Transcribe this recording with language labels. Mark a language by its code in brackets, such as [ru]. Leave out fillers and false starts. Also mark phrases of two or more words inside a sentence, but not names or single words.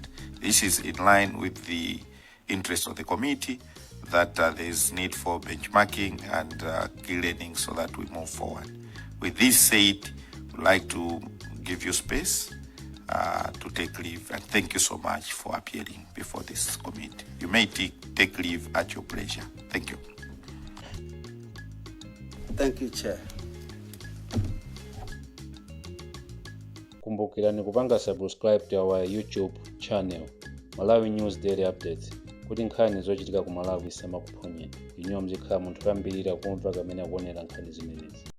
[en] This is in line with the interest of the committee, that there is need for benchmarking and key learning so that we move forward. With this said, we'd like to give you space to take leave, and thank you so much for appearing before this committee. You may take leave at your pleasure. Thank you. Thank you, Chair. [ny] Kumbukirani kupanga [en] subscribe to our YouTube channel, [ny] Malawi News Daily Updates, kuti nkhani zochitika ku Malawi isamakuphonyeni. Inyo mzikhala munthu kambirira kumva kamene akuonera nkhani zimenezi.